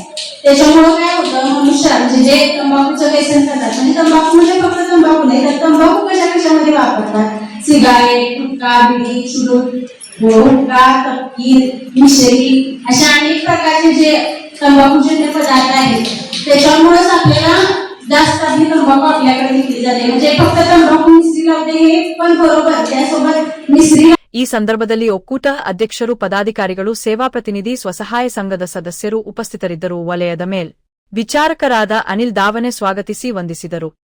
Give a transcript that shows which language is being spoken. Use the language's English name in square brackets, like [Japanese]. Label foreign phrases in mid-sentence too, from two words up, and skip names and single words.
[Marathi] त्याच्यामुळे काय होतं, मनुष्य म्हणजे जे तंबाखूचं व्यसन करतात, म्हणजे तंबाखू म्हणजे फक्त तंबाखू नाही तर तंबाखू कशामध्ये वापरतात, सिगारेट, गुटखा, बिडी, चुरूट, हुक्का, तपकीर, मिश्री अशा अनेक प्रकारचे जे तंबाखूचे पदार्थ आहेत, त्याच्यामुळेच आपल्याला जास्त आधी तंबाखू आपल्याकडे विकली जाते. म्हणजे फक्त तंबाखू मिसरी लावते हे पण बरोबर, त्यासोबत मिसरी. [Kannada] ಈ ಸಂದರ್ಭದಲ್ಲಿ ಒಕ್ಕೂಟ ಅಧ್ಯಕ್ಷರು, ಪದಾಧಿಕಾರಿಗಳು, ಸೇವಾ ಪ್ರತಿನಿಧಿ, ಸ್ವಸಹಾಯ ಸಂಘದ ಸದಸ್ಯರು ಉಪಸ್ಥಿತರಿದ್ದರು. ವಲಯದ ಮೇಲ್ ವಿಚಾರಕರಾದ ಅನಿಲ್ ದಾವನೆ ಸ್ವಾಗತಿಸಿ ವಂದಿಸಿದರು.